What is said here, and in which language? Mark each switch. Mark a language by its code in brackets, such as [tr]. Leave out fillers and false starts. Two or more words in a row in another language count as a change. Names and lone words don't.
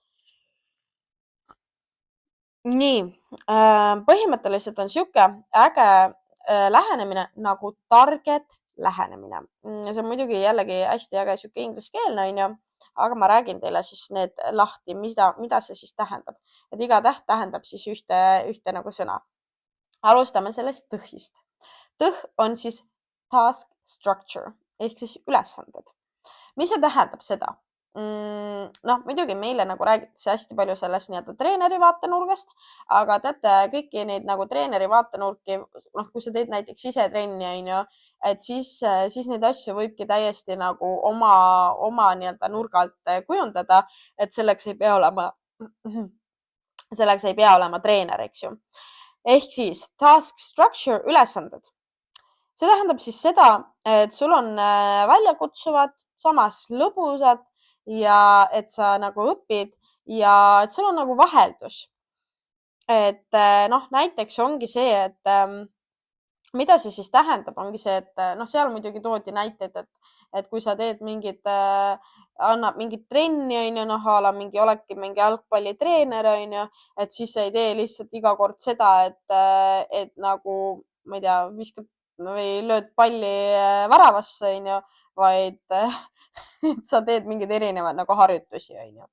[et] Nii, põhimõtteliselt on sihuke äge lähenemine nagu target lähenemine. See on muidugi jällegi hästi äge sihuke ingliskeelne, aga ma räägin teile siis need lahti, mida see siis tähendab. Et iga täht tähendab siis ühte nagu sõna. Alustame sellest tõhist. Tõh on siis [en] task structure [et] ehk siis ülesanded. Mis see tähendab seda? noh, muidugi meile nagu räägitakse hästi palju sellest nii-öelda treeneri vaatenurgast, aga teate, kõiki neid nagu treeneri vaatenurki, noh, kui sa teed näiteks ise trenni, on ju, et siis neid asju võibki täiesti nagu oma nii-öelda nurga alt kujundada, et selleks ei pea olema treener, eks ju. Ehk siis [en] task structure [et] ülesanded. See tähendab siis seda, et sul on väljakutsuvad, samas lõbusad ja et sa nagu õpid ja et sul on nagu vaheldus. Et noh, näiteks ongi see, et mida see siis tähendab, ongi see, et noh, seal muidugi toodi näiteid, et kui sa teed annab mingit trenni, on ju, noh, oledki mingi jalgpallitreener, on ju, et siis sa ei tee lihtsalt iga kord seda, et nagu, ma ei tea, viskad või lööd palli väravasse, on ju, vaid sa teed mingeid erinevaid nagu harjutusi, on ju.